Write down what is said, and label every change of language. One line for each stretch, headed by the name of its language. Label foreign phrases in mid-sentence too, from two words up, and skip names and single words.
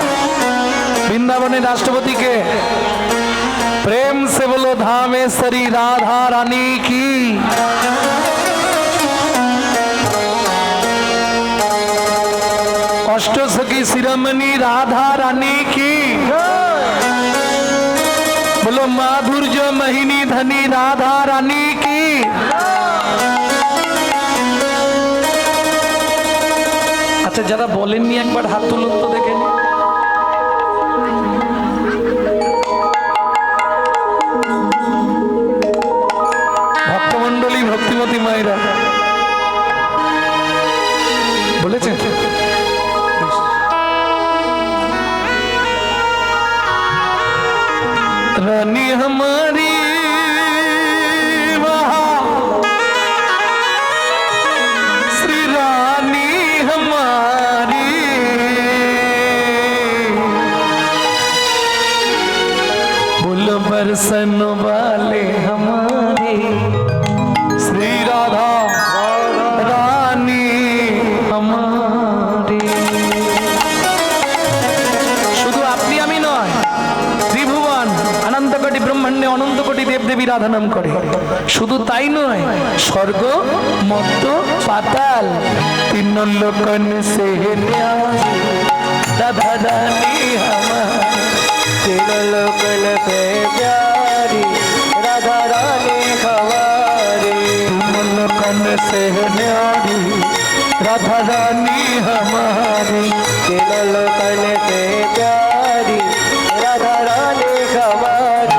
Bangla: বৃন্দাবনের রাষ্ট্রপতিকে
Hindi: प्रेम से बोलो धामेश्वरी राधा रानी की। अष्टसखी शिरोमणि राधा रानी की। बोलो माधुर्य महिनी धनी राधा रानी की।
Bangla: আচ্ছা যারা বলেননি একবার হাত তুলুন তো দেখেন। ভক্তমণ্ডলী ভক্তিমতী মায়েরা বলেছেন
Hindi: रानी हमारी वहाँ श्री रानी हमारी बोलो बरसन वाले हमारी श्री राधा रानी हमारी।
Bangla: শুধু আপনি আমি নয়, ত্রিভুবন অনন্ত কোটি ব্রহ্মাণ্ডে অনন্ত কোটি দেবদেবীর আরাধনা করে। শুধু তাই নয়, স্বর্গ মর্ত পাতাল
Hindi: तीन लोकन से न्याय
Bangla: রাধা রানী আমার।
Hindi: तीन लोकन से प्यारी राधा रानी हमारी। तीन लोकन से न्यारी राधा रानी हमारी। तीन लोकन से प्यारी राधा रानी हमारी।